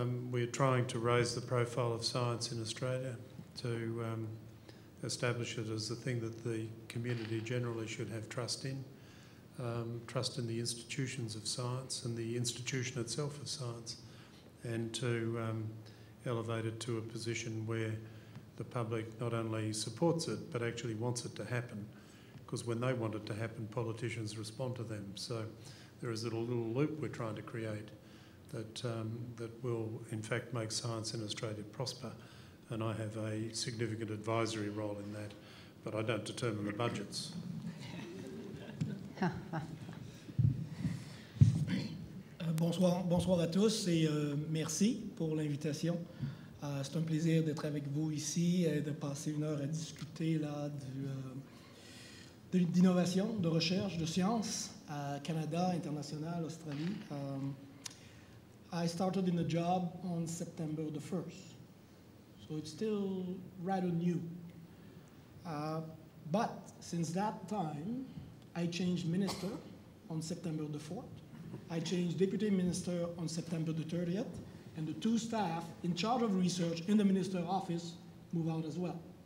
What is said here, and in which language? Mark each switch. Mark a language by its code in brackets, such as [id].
[en] We're trying to raise the profile of science in Australia, to establish it as the thing that the community generally should have trust in the institutions of science and the institution itself of science, and to elevate it to a position where the public not only supports it but actually wants it to happen, because when they want it to happen, politicians respond to them. So there is a little loop we're trying to create that will in fact make science in Australia prosper, and I have a significant advisory role in that, but I don't determine the budgets. [fr] Bonsoir à tous et merci pour l'invitation. C'est un plaisir d'être avec vous ici et de passer une heure à discuter là, d'innovation, de recherche, de science à Canada, international, Australie. [en] I started in the job on September the 1st, so it's still rather new. But since that time, I changed minister on September the 4th. I changed deputy minister on September the 30th, and the two staff in charge of research in the minister's office move out as well.